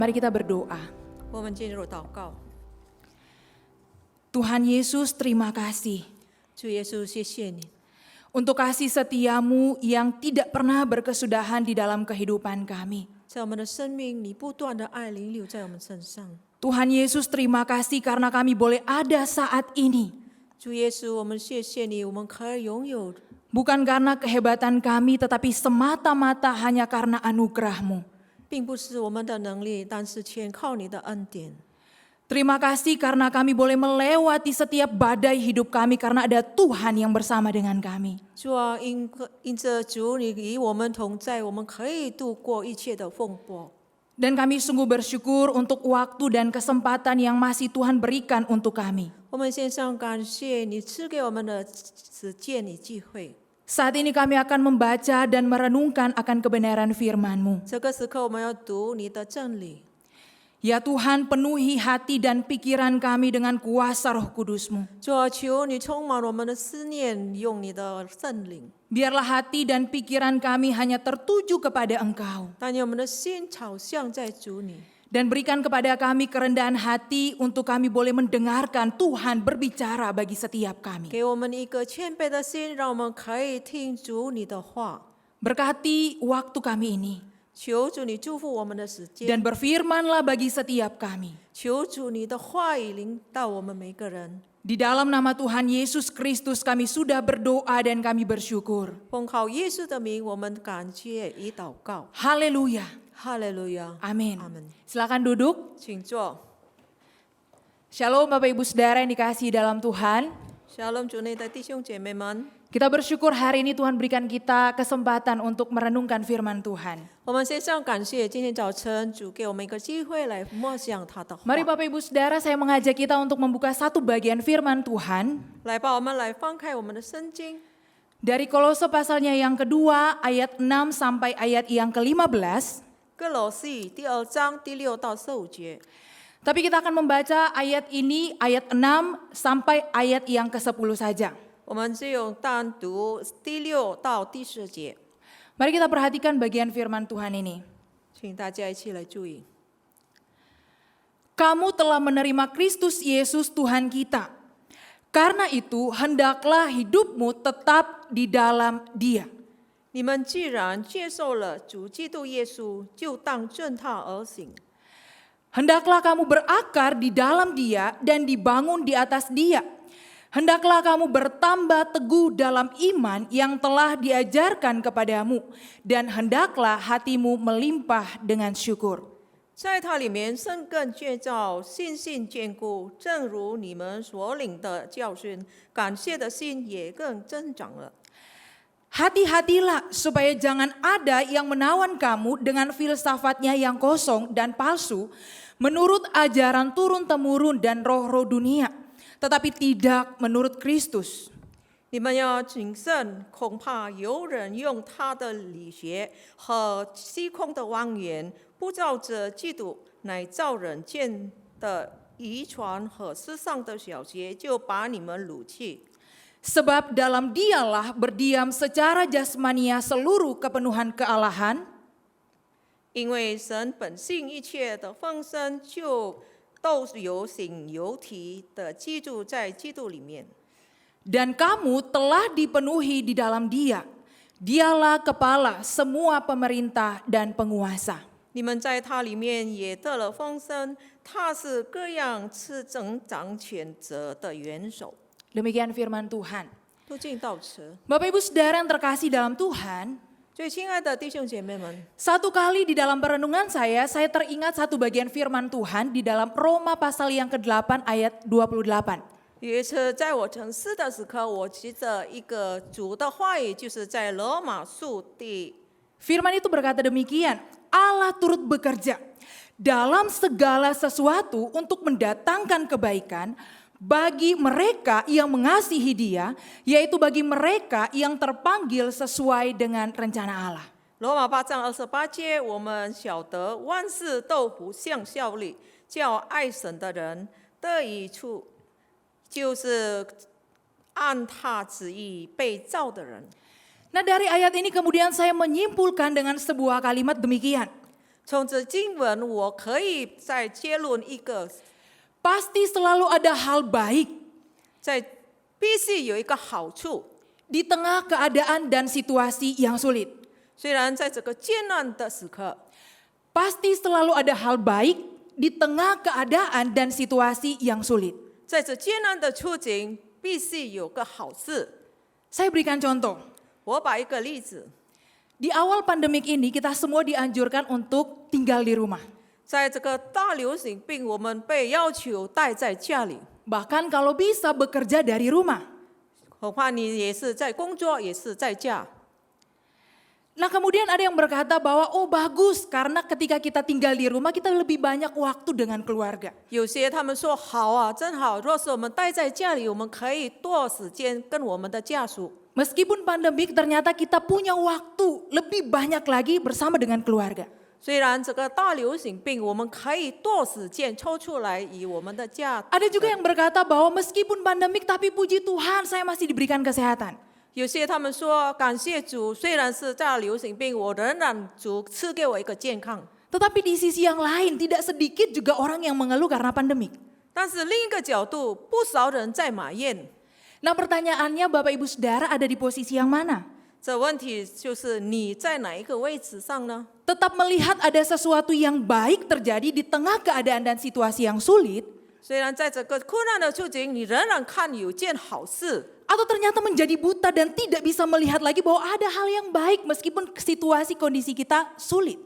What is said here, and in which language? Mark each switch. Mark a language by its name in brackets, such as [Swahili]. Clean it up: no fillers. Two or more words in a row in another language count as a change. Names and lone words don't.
[Indonesian] Mari kita berdoa. [Chinese] 我们进入祷告。 [Indonesian] Tuhan Yesus, terima kasih [Chinese] 主耶稣，谢谢你， [Indonesian] untuk kasih setiamu yang tidak pernah berkesudahan di dalam kehidupan kami. [Chinese] 在我们的生命，你不断的爱淋流在我们身上。 [Indonesian] Tuhan Yesus, terima kasih karena kami boleh ada saat ini. [Chinese] 主耶稣，我们谢谢你，我们可以拥有， [Indonesian] Bukan karena kehebatan kami, tetapi semata-mata hanya karena anugerah-Mu. [Chinese] 并不是我们的能力，但是全靠你的恩典。 [Indonesian] Terima kasih karena kami boleh melewati setiap badai hidup kami karena ada Tuhan yang bersama dengan kami. [Chinese] 主啊，因着主你与我们同在，我们可以度过一切的风波。 [Indonesian] Dan kami sungguh bersyukur untuk waktu dan kesempatan yang masih Tuhan berikan untuk kami. [Chinese] 我们献上感谢，你赐给我们的时间与机会。 [Indonesian] Saat ini kami akan membaca dan merenungkan akan kebenaran firman-Mu. [Chinese] 这个时刻，我们要读你的真理。 [Indonesian] Ya Tuhan, penuhi hati dan pikiran kami dengan kuasa Roh Kudus-Mu. [Chinese] 主啊，求你充满我们的思念，用你的圣灵， [Indonesian] Biarlah hati dan pikiran kami hanya tertuju kepada Engkau. [Chinese] 但愿我们的心朝向在主你。 [Indonesian] Dan berikan kepada kami kerendahan hati untuk kami boleh mendengarkan Tuhan berbicara bagi setiap kami. [Chinese] 给我们一个谦卑的心，让我们可以听主你的话。 [Indonesian] Berkati waktu kami ini. [Chinese] 求主你祝福我们的时间， [Indonesian] Dan berfirmanlah bagi setiap kami. [Chinese] 求主你的话语领导我们每个人。 [Indonesian] Di dalam nama Tuhan Yesus Kristus kami sudah berdoa dan kami bersyukur. [Chinese] 奉靠耶稣的名，我们感谢与祷告。 [Indonesian] Haleluya. [Chinese] 哈利路亚， [Indonesian] Amin. [Chinese] 阿门。 [Indonesian] Silakan duduk. [Chinese] 请坐。 [Indonesian] Shalom Bapak Ibu Saudara yang dikasihi dalam Tuhan. [Chinese] Shalom，主内的弟兄姐妹们， [Indonesian] Kita bersyukur hari ini Tuhan berikan kita kesempatan untuk merenungkan firman Tuhan. [Chinese] 我们献上感谢。今天早晨，主给我们一个机会来默想他的话。 [Indonesian] Mari Bapak Ibu Saudara, saya mengajak kita untuk membuka satu bagian firman Tuhan [Chinese] 来吧，我们来翻开我们的圣经。 [Indonesian] dari Kolose pasalnya yang kedua ayat 6 sampai ayat yang ke-15. [Chinese] 哥罗西第2章第6到15节。 [Indonesian] Tapi kita akan membaca ayat ini ayat 6 sampai ayat yang ke-10 saja. [Chinese] 我们只有单读第6到第10节， [Indonesian] Mari kita perhatikan bagian firman Tuhan ini. [Chinese] 请大家一起来注意。 [Indonesian] Kamu telah menerima Kristus Yesus Tuhan kita. Karena itu hendaklah hidupmu tetap di dalam Dia. [Chinese] 你们既然接受了主基督耶稣，就当正他而行。 [Indonesian] Hendaklah kamu berakar di dalam Dia dan dibangun di atas Dia. Hendaklah kamu bertambah teguh dalam iman yang telah diajarkan kepadamu. Dan hendaklah hatimu melimpah dengan syukur. [Chinese] 在他里面生根建造，信心坚固，正如你们所领的教训，感谢的心也更增长了。 [Indonesian] Hati-hatilah supaya jangan ada yang menawan kamu dengan filsafatnya yang kosong dan palsu, menurut ajaran turun-temurun dan roh-roh dunia, tetapi tidak menurut Kristus. [Chinese] 你们要谨慎，恐怕有人用他的理学和虚空的妄言，不照着基督，乃照人见的遗传和世上的小节，就把你们掳去。 [Indonesian] Sebab dalam Dialah berdiam secara jasmania seluruh kepenuhan kealahan, [Chinese] 因为神本性一切的丰盛，就都有形有体的居住在基督里面。 [Indonesian] dan kamu telah dipenuhi di dalam Dia. Dialah kepala semua pemerintah dan penguasa. [Chinese] 你们在他里面也得了丰盛，他是各样赐增长权责的元首。 [Indonesian] Demikian firman Tuhan. [Chinese] 都进到此。 [Indonesian] Bapak Ibu Saudara yang terkasih dalam Tuhan, [Chinese] 最亲爱的弟兄姐妹们， [Indonesian] satu kali di dalam perenungan saya teringat satu bagian firman Tuhan di dalam Roma pasal yang ke-8 ayat 28. [Chinese] 有一次在我沉思的时刻，我记着一个主的话语，就是在罗马书第 [Indonesian] Firman itu berkata demikian, Allah turut bekerja dalam segala sesuatu untuk mendatangkan kebaikan bagi mereka yang mengasihi Dia, yaitu bagi mereka yang terpanggil sesuai dengan rencana Allah. [Chinese] 罗马8章28节，我们晓得万事都互相效力，叫爱神的人得益处，就是按他旨意被造的人。 [Indonesian] Nah dari ayat ini kemudian saya menyimpulkan dengan sebuah kalimat demikian. [Chinese] 从这经文，我可以再结论一个， [Indonesian] pasti selalu ada hal baik [Chinese] 在必须有一个好处。 [Indonesian] di tengah keadaan dan situasi yang sulit. [Chinese] 虽然在这个艰难的时刻， [Indonesian] Pasti selalu ada hal baik di tengah keadaan dan situasi yang sulit. [Chinese] 在这艰难的处境，必须有个好事。 [Indonesian] Saya berikan contoh. [Chinese] 我把一个例子， [Indonesian] Di awal pandemik ini kita semua dianjurkan untuk tinggal di rumah. [Chinese] 在这个大流行病，我们被要求待在家里， [Indonesian] Bahkan kalau bisa bekerja dari rumah. [Chinese] 何况你也是在工作，也是在家。 [Indonesian] Nah kemudian ada yang berkata bahwa oh bagus karena ketika kita tinggal di rumah kita lebih banyak waktu dengan keluarga. [Chinese] 有些他们说好啊，真好。若是我们待在家里，我们可以多时间跟我们的家属。 [Indonesian] Meskipun pandemik ternyata kita punya waktu lebih banyak lagi bersama dengan keluarga. [Chinese] 虽然这个大流行病，我们可以多时间抽出来与我们的家。 [Indonesian] Ada juga yang berkata bahwa meskipun pandemik tapi puji Tuhan saya masih diberikan kesehatan. [Chinese] 有些他们说感谢主，虽然是大流行病，我仍然主赐给我一个健康。 [Indonesian] Tetapi di sisi yang lain tidak sedikit juga orang yang mengeluh karena pandemik. [Chinese] 但是另一个角度，不少人在埋怨。 [Indonesian] Nah pertanyaannya Bapak Ibu Saudara ada di posisi yang mana? [Chinese] 这问题就是你在哪一个位置上呢？ [Indonesian] Tetap melihat ada sesuatu yang baik terjadi di tengah keadaan dan situasi yang sulit, [Chinese] 虽然在这个困难的处境，你仍然看有件好事， [Indonesian] atau ternyata menjadi buta dan tidak bisa melihat lagi bahwa ada hal yang baik meskipun situasi kondisi kita sulit.